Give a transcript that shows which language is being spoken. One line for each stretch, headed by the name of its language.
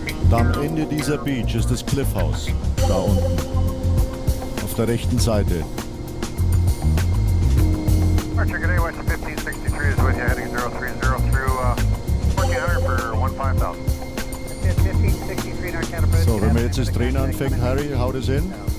German: Am Ende dieser Beach ist das Cliff House, da unten, auf der rechten Seite.
English: Archer, good day, West 1563 is with you, heading 030 through 1400 for 15,000. 1563 NorCal approach.
German: So, wenn wir jetzt das Drehen anfängt, Harry, haut es hin.